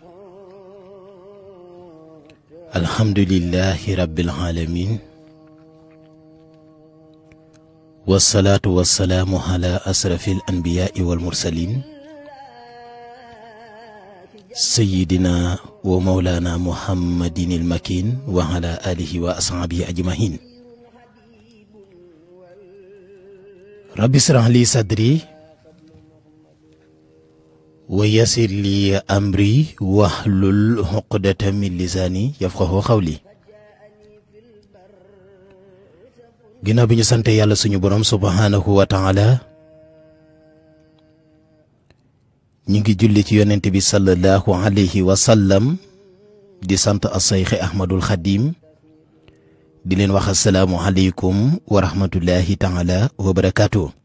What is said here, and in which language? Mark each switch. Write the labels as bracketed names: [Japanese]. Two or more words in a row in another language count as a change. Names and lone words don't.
[Arabic] الحمد لله رب العالمين، والصلاة والسلام على أشرف الأنبياء والمرسلين سيدنا ومولانا محمد المكين وعلى آله وأصحابه أجمعين. رب اشرح لي صدري ويسر لي أمري واحلل عقدة من لساني يفقهوا قولي. [Wolof] ginnaaw bi ñu sante yàlla suñu borom [Arabic] سبحانه وتعالى, [Wolof] ñu ngi julli ci yonent bi [Arabic] صلى الله عليه وسلم, [Wolof] di sant as-Seex Ahmadul Xadim, di leen wax [Arabic] السلام عليكم ورحمة الله تعالى وبركاته.